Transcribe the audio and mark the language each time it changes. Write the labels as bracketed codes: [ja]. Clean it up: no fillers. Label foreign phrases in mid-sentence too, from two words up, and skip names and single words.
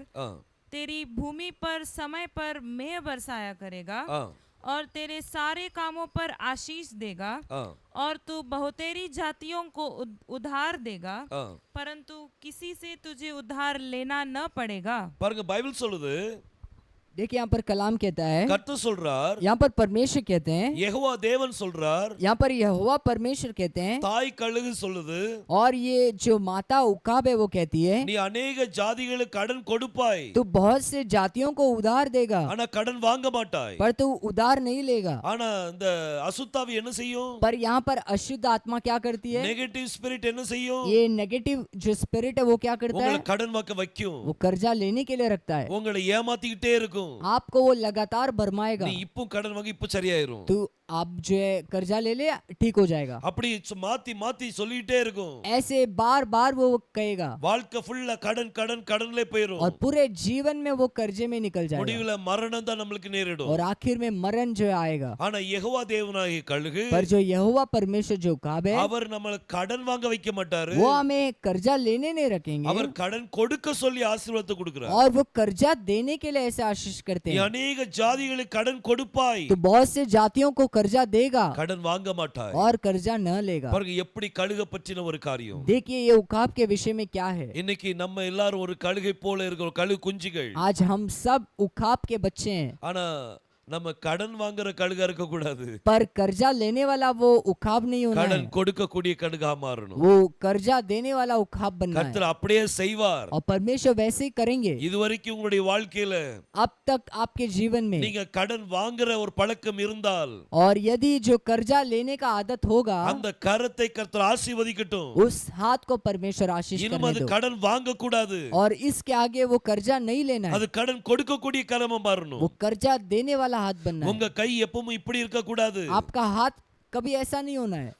[hi] ஆ, तेरी भूमि पर समय पर मेह बरसाया करेगा ஆ, और तेरे सारे कामों पर आशीष देगा ஆ, और तू बहुतेरी जातियों को उधार देगा ஆ. परंतु किसी से तुझे उधार लेना न पड़ेगा। [ta] பாருங்க பைபிள் சொல்லுது, [hi] देखिए यहाँ पर कलाम कहता है, [ta] கர்த்தர் சொல்றார், [hi] यहाँ पर परमेश्वर कहते हैं, [ta] யெகோவா தேவன் சொல்றார், [hi] यहाँ पर यहोवा परमेश्वर कहते हैं, [ta] தாய் கழுகு சொல்லுது, [hi] और ये जो माता उखाब है वो कहती है [ta] நீ अनेक ஜாதிகளுக்கு கடன் கொடுப்பாய், [hi] तू बहुत से जातियों को उधार देगा [ta] ஆனா கடன் வாங்க மாட்டாய். [hi] पर तू उधार नहीं लेगा। [ta] ஆனா இந்த அசுத்தாவி என்ன செய்யும்? [hi] पर यहाँ पर अशुद्ध आत्मा क्या करती है? [en] negative spirit [ta] என்ன செய்யும்? [hi] ये नेगेटिव जो स्पिरिट है वो क्या करता [ta] உங்களை [hi] है? [ta] கடன் வாங்க வைக்கும். [hi] वो कर्जा लेने के लिए रखता है। [ta] உங்களை ஏமாத்திக்கிட்டே இருக்கும். [hi] आपको वो लगातार भरमाएगा। [ta] நீ இப்போ கடன் வாங்கி இப்போ சரியாயிரும். [hi] तू आप जो है कर्जा ले ले ठीक हो जाएगा। [ta] அப்படி மாத்தி மாத்தி சொல்லிட்டே இருக்கும். [hi] ऐसे बार बार वो कहेगा [ta] வாழ்க்கை ஃபுல்லா கடன் கடன் கடன்ல போயிரும். [hi] और पूरे जीवन में वो कर्जे में निकल जाएगा [ta] முடிவுல மரணம் தான் நமக்கு நேரிடும். [hi] और आखिर में मरण जो आएगा। [ta] ஆனா யெகோவா தேவனாகிய கழுகு [hi] पर जो यहोवा परमेश्वर जो उकाब है [ta] அவர் நம்மள கடன் வாங்க வைக்க மாட்டாரு. [hi] वो हमें कर्जा लेने नहीं रखेंगे [ta] அவர் கடன் கொடுக்க சொல்லி ஆசீர்வாதத்தை கொடுக்கிறார். [hi] और वो कर्जा देने के लिए ऐसे आशीष करते [ta] நீ [hi] हैं। [ta] अनेक ஜாதிகளுக்கு கடன் கொடுப்பாய், [hi] तो बहुत से जातियों को कर्जा देगा [ta] கடன் வாங்க மாட்டாய். [hi] और कर्जा न लेगा। [ta] பாருங்க எப்படி கழுக பற்றின ஒரு காரியம். [hi] देखिए ये उकाब के विषय में क्या है। [ta] இன்னைக்கு நம்ம எல்லாரும் ஒரு கழுகை போல இருக்கிறோம், கழுகு குஞ்சுகள். [hi] आज हम सब उकाब के बच्चे हैं [ta] ஆனா நம்ம கடன் வாங்குற கழுகா இருக்க கூடாது. [hi] पर कर्जा लेने वाला वो उकाब नहीं होना [ta] கடன் [hi] है, [ta] கொடுக்கக்கூடிய கழுகா மாறணும். [hi] वो कर्जा देने वाला उकाब बनना है। [ta] கர்த்தர் அப்படியே செய்வார். [hi] और परमेश्वर वैसे ही करेंगे। [ta] இதுவரைக்கும் உங்களுடைய வாழ்க்கையில [hi] अब तक आपके जीवन में [ta] நீங்க கடன் வாங்குற ஒரு பழக்கம் இருந்தால் [hi] और यदि जो कर्जा लेने का आदत होगा [ta] அந்த கரத்தை கர்த்தர் ஆசீர்வதிக்கட்டும். [hi] उस हाथ को परमेश्वर आशीष [ta] இனிமே [hi] करने [ta] அது [hi] दो [ta] கடன் வாங்க கூடாது. [hi] और इसके आगे वो कर्जा नहीं लेना है, [ta] அது கடன் கொடுக்கக்கூடிய கரமா மாறணும். [hi] वो कर्जा देने वाला हाथ बनना है। [ta] உங்க கை எப்பவும் இப்படி இருக்க கூடாது. [hi] आपका हाथ कभी ऐसा नहीं होना है।